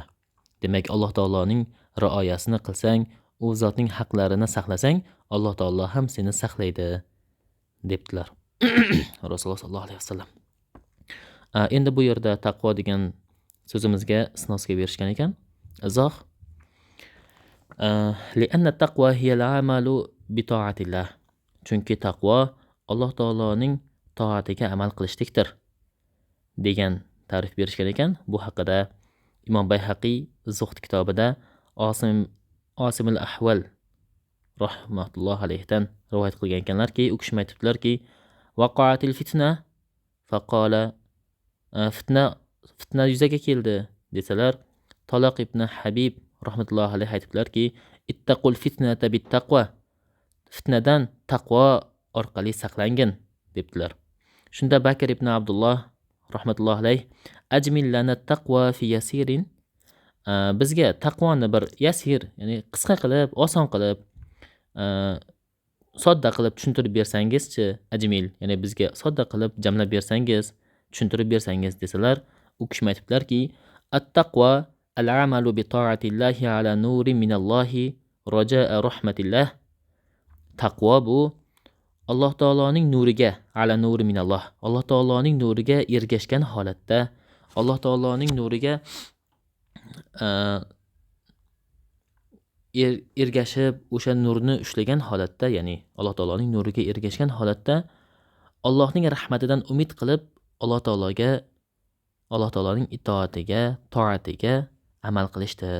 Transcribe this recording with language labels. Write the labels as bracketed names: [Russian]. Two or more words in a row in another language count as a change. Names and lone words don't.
[Uzbek] Demak, Alloh taoloning rioyasini qilsang, u zotning haqlarini saqlasang, Alloh taolo ham seni saqlaydi debdilar Rasululloh [Arabic] صلى الله عليه وسلم. [Uzbek] Endi bu yerda taqvo degan so'zimizga isnosga berishgan ekan. Izoh: [Arabic] لأن التقوى هي العمل بطاعة الله. [Uzbek] Chunki taqvo Alloh taoloning toatiga amal qilishlikdir degan ta'rif berishgan ekan. Bu haqida Imom Bayhaqiy Zuhd kitobida Osim al-Ahval [Arabic] رحمة الله عليه-dan [Uzbek] rivoyat qilgan ekanlarki, u kishi aytibdilarki, [Arabic] وقعت الفتنة فقال, [Uzbek] fitna yuzaga keldi desalar, Taloq ibn Habib [Arabic] رحمة الله عليه [Uzbek] aytibdilarki, [Arabic] اتقوا الفتنة بالتقوى. [Uzbek] Fitnadan taqvo orqali saqlangin debdilar. [Arabic] Shunda Bakr ibn Abdulloh رحمة الله عليه اجمل لنا التقوى في يسير. [Uzbek] Bizga taqvoni bir yasir, ya'ni qisqa qilib, oson qilib, sodda qilib tushuntirib bersangizchi, ajmil, ya'ni bizga sodda qilib jamlab bersangiz, tushuntirib bersangiz desalar, u kishi aytibdilarki, [Arabic] التقوى العمل بطاعة الله على نور من الله رجاء رحمة الله. [Uzbek] Taqvo bu Alloh taoloning nuriga, [Arabic] على نور من الله, [Uzbek] Alloh taoloning nuriga ergashgan holatda, Alloh taoloning nuriga ergashib, o'sha nurni ushlagan holatda, ya'ni Alloh taoloning nuriga ergashgan holatda Allohning rahmatidan umid qilib, Alloh taoloning itoatiga, toatiga amal qilishdir.